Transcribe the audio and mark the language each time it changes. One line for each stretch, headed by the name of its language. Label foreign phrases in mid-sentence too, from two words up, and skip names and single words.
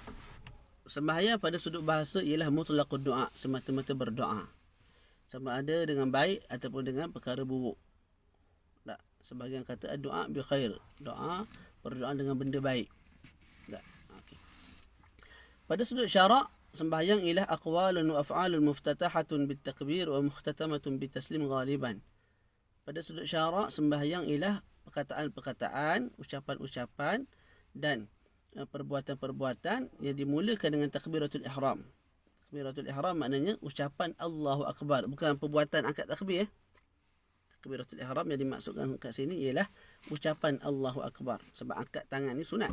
Malay: Sembahyang pada sudut bahasa ialah
Arabic: مطلق الدعاء,
Malay: semata-mata berdoa. Sama ada dengan baik ataupun dengan perkara buruk. Tak. Sebahagian kata
Arabic: دعاء بخير.
Malay: Doa, berdoa dengan benda baik. Tak. Okey. Pada sudut syarak, sembahyang ialah
Arabic: أقوال وأفعال مفتتحة بالتكبير ومختتمة بالتسليم غالبا.
Malay: Pada sudut syarak, sembahyang ialah perkataan-perkataan, ucapan-ucapan dan perbuatan-perbuatan yang dimulakan dengan
Arabic: تكبيرة الإحرام. تكبيرة الإحرام
Malay: maknanya ucapan
Arabic: الله أكبر,
Malay: bukan perbuatan angkat takbir.
Arabic: تكبيرة الإحرام
Malay: yang dimaksudkan kat sini ialah ucapan
Arabic: الله أكبر,
Malay: sebab angkat tangan ni sunat.